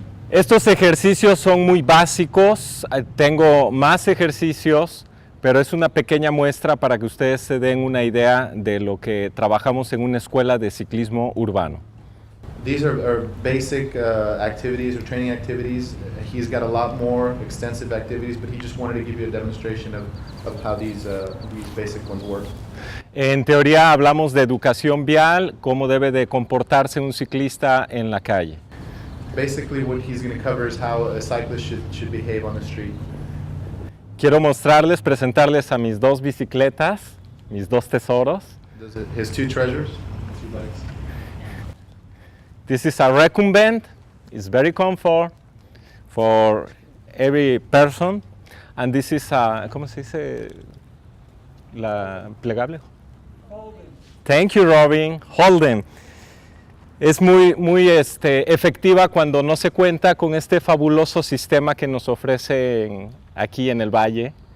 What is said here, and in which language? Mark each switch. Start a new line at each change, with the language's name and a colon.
Spanish: Estos ejercicios son muy básicos, tengo más ejercicios, pero es una pequeña muestra para que ustedes se den una idea de lo que trabajamos en una escuela de ciclismo urbano.
English: These are basic activities or training activities. He's got a lot more extensive activities, but he just wanted to give you a demonstration of how these basic ones work.
Spanish: En teoría hablamos de educación vial, cómo debe de comportarse un ciclista en la calle.
English: Basically, what he's going to cover is how a cyclist should behave on the street.
Spanish: Quiero presentarles a mis 2 bicicletas, mis 2 tesoros.
English: His 2 treasures, 2 bikes. This is a recumbent. It's very comfort for every person. And this is a,
Spanish: ¿cómo se dice? La plegable. Holden.
English: Thank you,
Spanish: Robin. Holden. Es muy efectiva cuando no se cuenta con este fabuloso sistema que nos ofrecen aquí en el Valle.